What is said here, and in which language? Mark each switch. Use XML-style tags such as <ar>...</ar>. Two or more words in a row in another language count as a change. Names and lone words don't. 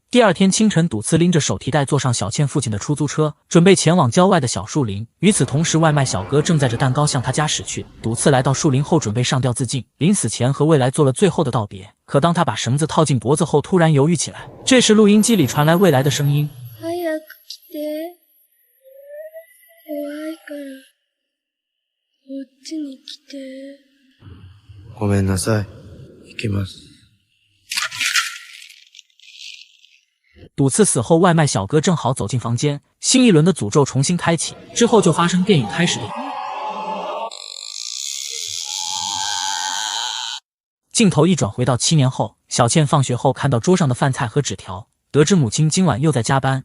<zh>第二天清晨，笃次拎着手提袋坐上小倩父亲的出租车，准备前往郊外的小树林。与此同时，外卖小哥正载着蛋糕向他家驶去。笃次来到树林后准备上吊自尽，临死前和未来做了最后的道别。可当他把绳子套进脖子后，突然犹豫起来。这时录音机里传来未来的声音：</zh> <ja>早く来て。怖いからこっちに来て。ごめんなさい。行きます。</ja> <zh>笃次死后，外卖小哥正好走进房间，新一轮的诅咒重新开启。之后就发生电影开始的一幕，镜头一转回到7年后，小倩放学后看到桌上的饭菜和纸条，得知母亲今晚又在加班。</zh>